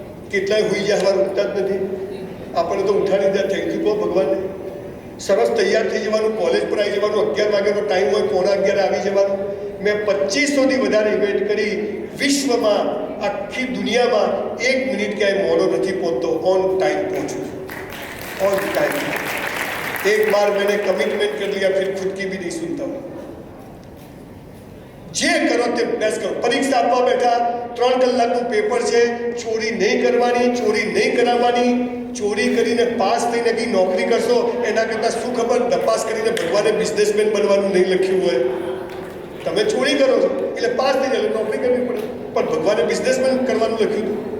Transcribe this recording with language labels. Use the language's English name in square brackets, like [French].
[Gujarati] કેટલાય હોઈ ગયા, સવારે ઉઠતા જ નથી. આપણે તો ઉઠાડી દીધા, થેન્ક યુ કહો ભગવાનને. સરસ તૈયાર થઈ જવાનું, કોલેજ પર આવી જવાનું, 11 વાગ્યાનો ટાઈમ હોય, 11:15 આવી જવાનું. મેં 2500થી વધારે ઇવેન્ટ કરી વિશ્વમાં, આખી દુનિયામાં 1 મિનિટ ક્યાંય મોડો નથી પહોંચતો, ઓન ટાઈમ પહોંચું, ઓન ટાઈમ. [Hindi] एक बार मैंने कमिटमेंट कर लिया, फिर खुद की भी नहीं सुनता हूँ. [Gujarati] જે કરો તે બેસ્ટ કરો. પરીક્ષા આપવા બેઠા, 3 કલાકનું પેપર છે, ચોરી નહીં કરવાની, ચોરી નહીં કરાવવાની. ચોરી કરીને પાસ થઈને કંઈ નોકરી કરશો એના કરતાં શું ખબર, તપાસ કરીને ભગવાને બિઝનેસમેન બનવાનું નહીં લખ્યું હોય. તમે ચોરી કરો છો એટલે પાસ થઈ જાય, નોકરી કરવી પડે, પણ ભગવાને બિઝનેસમેન કરવાનું લખ્યું હતું.